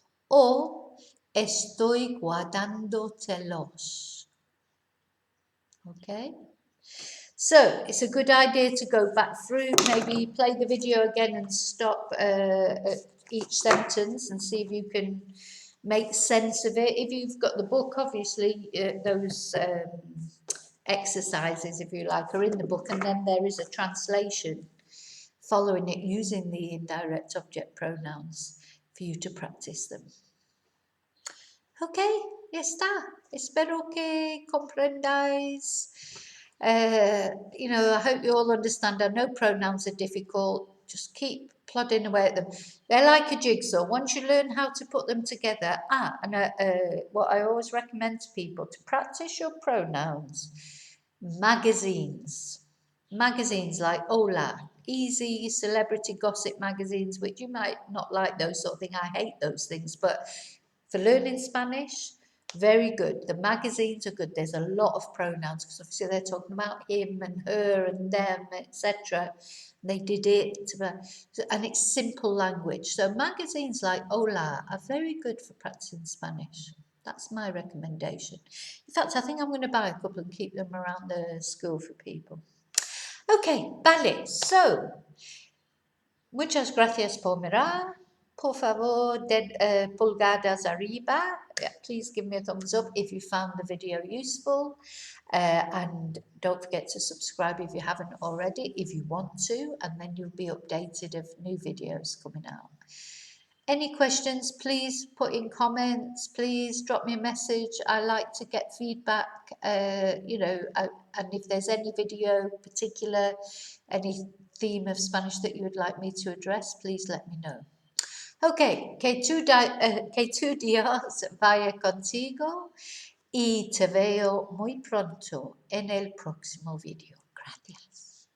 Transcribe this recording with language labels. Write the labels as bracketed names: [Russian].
[Spanish] Or estoy guardándotelos. [English] Okay. So it's a good idea to go back through, maybe play the video again and stop at each sentence and see if you can make sense of it. If you've got the book, obviously those exercises, if you like, are in the book, and then there is a translation following it using the indirect object pronouns for you to practice them. [Spanish] Ok, ya está. Espero que comprendáis. [English] You know, I hope you all understand. I know pronouns are difficult. Just keep plodding away at them. They're like a jigsaw. Once you learn how to put them together, what I always recommend to people to practice your pronouns, magazines like Hola, easy celebrity gossip magazines, which you might not like those sort of thing. I hate those things, but for learning Spanish, very good. The magazines are good. There's a lot of pronouns because obviously they're talking about him and her and them, etc. They did it, and it's simple language. So magazines like Hola are very good for practicing Spanish. That's my recommendation. In fact, I think I'm going to buy a couple and keep them around the school for people. Okay, vale. So, [Spanish] muchas gracias por mirar. Por favor, pulgadas arriba. [English] Yeah, please give me a thumbs up if you found the video useful. And don't forget to subscribe if you haven't already, if you want to, and then you'll be updated of new videos coming out. Any questions, please put in comments. Please drop me a message. I like to get feedback, you know, and if there's any video particular, any theme of Spanish that you would like me to address, please let me know. [Spanish] Ok, que tú días vaya contigo y te veo muy pronto en el próximo video. Gracias.